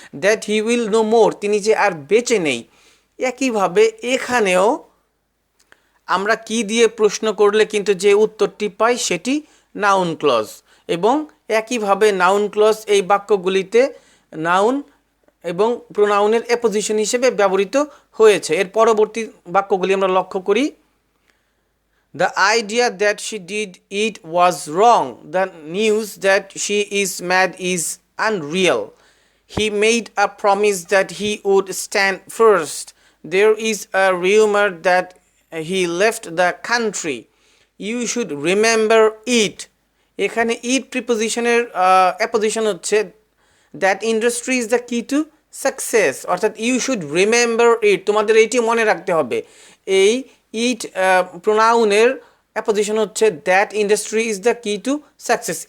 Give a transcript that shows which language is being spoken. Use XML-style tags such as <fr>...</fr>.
<en>that he will no more,</en> <bn>তিনি যে আর বেঁচে নেই। একইভাবে এখানেও আমরা কি দিয়ে প্রশ্ন করলে কিন্তু যে উত্তরটি পাই সেটি নাউন ক্লজ, এবং একইভাবে নাউন ক্লজ এই বাক্যগুলিতে নাউন এবং প্রোনাউনের অ্যাপোজিশন হিসেবে ব্যবহৃত হয়েছে। এর পরবর্তী বাক্যগুলি আমরা লক্ষ্য করি।</bn> <en>The idea that she did it was wrong. The news that she is mad is unreal. He made a promise that he would stand first. There is a rumor that he left the country. You should remember it.</en> <bn>এখানে ইট প্রিপোজিশনের apposition হচ্ছে</bn> <en>that industry is the key to success,</en> <bn>অর্থাৎ</bn> <en>you should remember it,</en> <bn>তোমাদের এইটি মনে রাখতে হবে। এই ইট প্রোনাউনের apposition হচ্ছে</bn> <en>That industry is the key to success.</en>